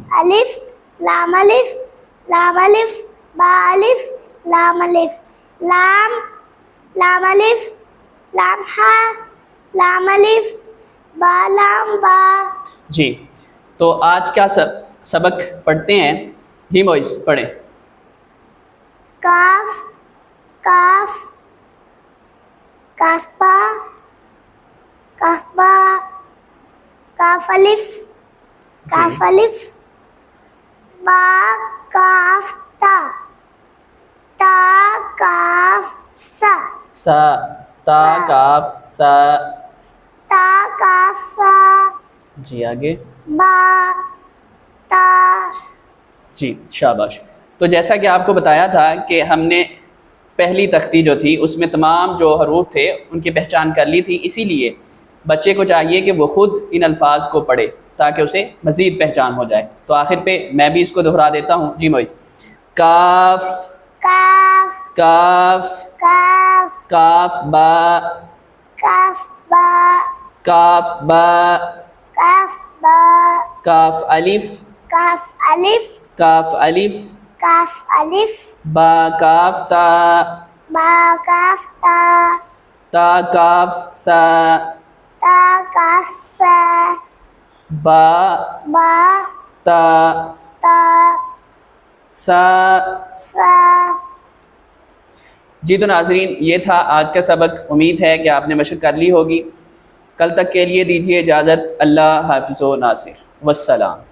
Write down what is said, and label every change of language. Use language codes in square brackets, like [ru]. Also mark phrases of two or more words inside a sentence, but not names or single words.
[ur] الف لام الف لام الف با الف لام الف لام لام الف لام ہا لام الف با لام با۔ جی تو آج کیا سبق پڑھتے ہیں؟ جی وائس پڑھیں۔ کاف کاف کاف با کاف با کاف الف کاف الف با کاف تا تا کاف سا سا تا کاف سا۔ تا کاف سا جی آگے۔ با تا۔ جی شاباش۔ تو جیسا کہ آپ کو بتایا تھا کہ ہم نے پہلی تختی جو تھی اس میں تمام جو حروف تھے ان کی پہچان کر لی تھی، اسی لیے بچے کو چاہیے کہ وہ خود ان الفاظ کو پڑھے تاکہ اسے مزید پہچان ہو جائے۔ تو آخر پہ میں بھی اس کو دہرا دیتا ہوں۔ جی موئز۔ کاف کاف کاف کاف کاف با کاف با کاف با کاف با کاف الف کاف الف کاف الف کاف الف با کاف تا با کاف تا تا کاف سا تا کاف سا با با تا تا سا۔ سا۔ جی تو ناظرین یہ تھا آج کا سبق، امید ہے کہ آپ نے مشق کر لی ہوگی۔ کل تک کے لیے دیجیے اجازت۔ اللہ حافظ و ناصر، والسلام۔